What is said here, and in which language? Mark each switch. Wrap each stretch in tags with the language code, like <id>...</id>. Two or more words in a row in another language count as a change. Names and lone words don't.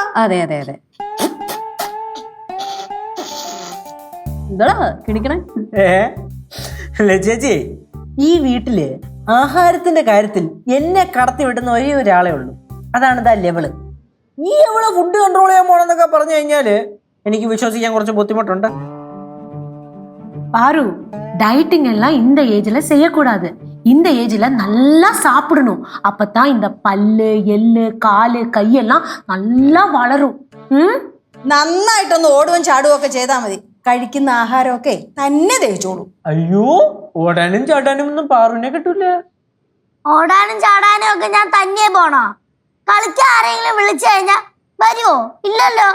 <ml>അതെ അതെ അതെ. എന്താ കിണിക്കണേ? അല്ലേ ചേച്ചി, ഈ വീട്ടില് ആഹാരത്തിന്റെ കാര്യത്തിൽ എന്നെ കടത്തി വിടുന്ന ഒരേ ഒരാളെ ഉള്ളൂ. അതാണ് ഇതാ ലെവള്. ഈ എവള് ഫുഡ് കൺട്രോൾ ചെയ്യാൻ പോണെന്നൊക്കെ പറഞ്ഞു കഴിഞ്ഞാല് എനിക്ക് വിശ്വസിക്കാൻ കുറച്ച് ബുദ്ധിമുട്ടുണ്ട്.</ml> <ta>பாரு, டயட்டிங் எல்லாம் இந்த ஏஜ்ல செய்யக்கூடாது. இந்த ஏஜ்ல நல்லா சாப்பிடணும். அப்பதான் இந்த பல்லு, எள்ளு, காலு, கையெல்லாம் நல்லா வளரும்.</ta> <ml>നന്നായിട്ടൊന്ന് ഓടുകയും ചാടുകയും ഒക്കെ ചെയ്താൽ മതി. കഴിക്കുന്ന ആഹാരമൊക്കെ തന്നെ ദഹിച്ചോളൂ. അയ്യോ, ഓടാനും ചാടാനും ഒന്നും പാറുവിനെ കിട്ടൂല. ഓടാനും ചാടാനും ഒക്കെ ഞാൻ തന്നെ പോണോ? കളിക്കാൻ ആരെങ്കിലും വിളിച്ചു കഴിഞ്ഞാ വരുമോ? ഇല്ലല്ലോ.</ml>